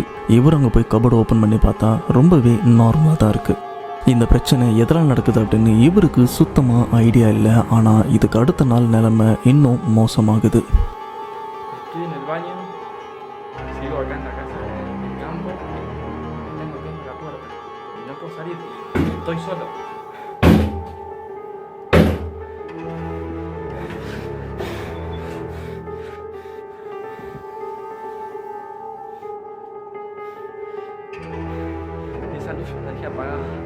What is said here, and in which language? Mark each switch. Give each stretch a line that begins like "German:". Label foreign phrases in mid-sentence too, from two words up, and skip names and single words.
Tamil: இவர் அங்கே போய் கபோர்டை ஓப்பன் பண்ணி பார்த்தா ரொம்பவே நார்மலாக தான் இருக்குது. இந்த பிரச்சனை எதனால் நடக்குது அப்படின்னு இவருக்கு சுத்தமாக ஐடியா இல்லை. ஆனால் இதுக்கு அடுத்த நாள் நிலைமை இன்னும் மோசமாகுது.
Spanish: Estoy en el baño, sigo acá en la casa del campo, tengo que ir a la puerta y no puedo salir, estoy solo. Esa luz la dejé apagada.